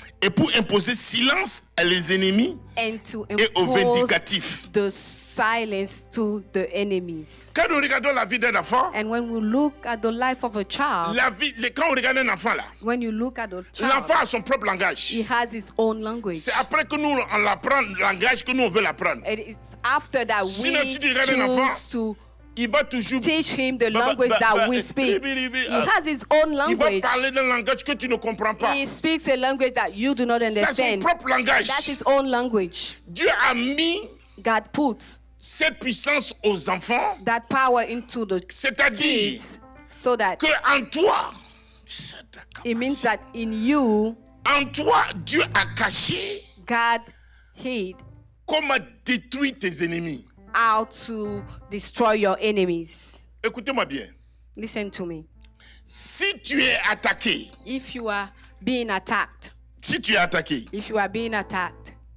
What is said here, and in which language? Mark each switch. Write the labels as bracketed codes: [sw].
[fr] Et pour imposer silence à les ennemis [en] and to [fr] et aux [en] impose [fr] vindicatifs. [en] the silence to the enemies. [fr] Quand nous regardons la vie d'un enfant, [en] And when we look at the life of a child, [fr] quand on regarde un enfant là, [en] when you look at the child, [fr] l'enfant a son propre langage. [en] he has his own language. [fr] C'est après que nous on l'apprend le langage que nous on veut l'apprendre. [en] And it's after that [fr] Sinon, [en] we [fr] tu dirais un enfant, [en] choose to [fr] Il va toujours [en] teach him the language that we speak. He has his own [fr] il va [en] language. [fr] parler d'un langage que tu ne comprends pas. [en] He speaks a language that you do not [fr] C'est son [en] understand. [fr] propre langage. [en] That's his own language. [fr] Dieu a mis [en] God puts [fr] cette puissance aux enfants, [en] that power into the [fr] c'est-à-dire [en] kids so that [fr] que en toi, [en] it means that in you, [fr] en toi, Dieu a caché [en] God hid [fr] comment détruire tes ennemis. [en] how to destroy your enemies. [fr] Écoutez-moi bien. [en] Listen to me. [fr] Si tu es attaqué, [en] If you are being attacked, [fr] si tu es attaqué, [en] if you are being attacked,